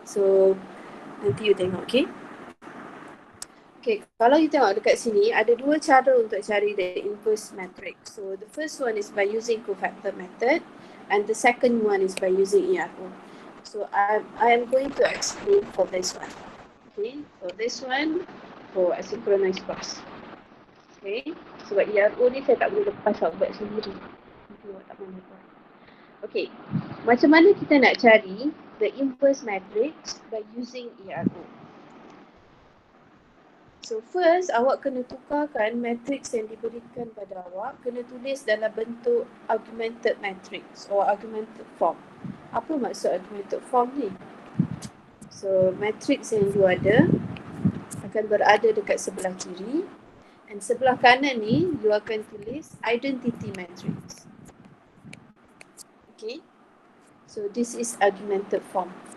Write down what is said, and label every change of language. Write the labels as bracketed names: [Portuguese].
[Malay] So nanti you tengok, okay? Okay, kalau you tengok dekat sini, ada dua cara untuk cari [English] the inverse matrix. So the first one is by using cofactor method and the second one is by using ERO. So I am going to explain for this one. Okay, so this one for asynchronous bus. [Malay] Okay, sebab ERO ni saya tak boleh lepas awak buat sendiri. Nanti awak tak boleh buat. Okay, macam mana kita nak cari [English] the inverse matrix by using ERO? [Malay] So first, awak kena tukarkan matrix yang diberikan pada awak, kena tulis dalam bentuk augmented matrix or augmented form. Apa maksud augmented form ni? So matrix yang you ada akan berada dekat sebelah kiri, dan sebelah kanan ni you akan tulis identity matrix. [English] Okay, so this is augmented form.